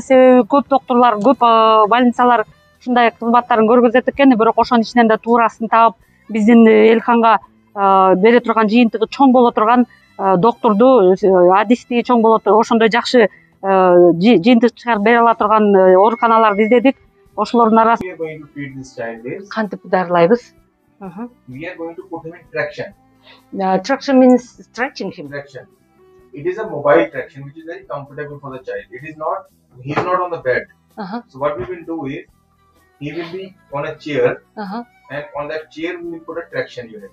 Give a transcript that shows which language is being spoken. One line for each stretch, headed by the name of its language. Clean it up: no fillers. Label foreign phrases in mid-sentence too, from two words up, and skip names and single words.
Kyrgyz: Себеби көп доктурлар, көп больницалар ушундай кызматтарын көргөзөт экен, бирок ошонун ичинен да туурасын таап биздин Элханга бере турган жыйынтыгы чоң боло турган доктурду, адисти чоң боло турган ошондой жакшы жыйынтык чыгарып бере ала турган ооруканаларды издедик. Ошолордун арасында кантип дарылайбыз?
English: We are going to put him in traction. Traction means stretching him. Traction. It is a mobile traction which is very comfortable for the child. He is not on the bed. So what we will do is, he will be on a chair, and on that chair we will put a traction unit.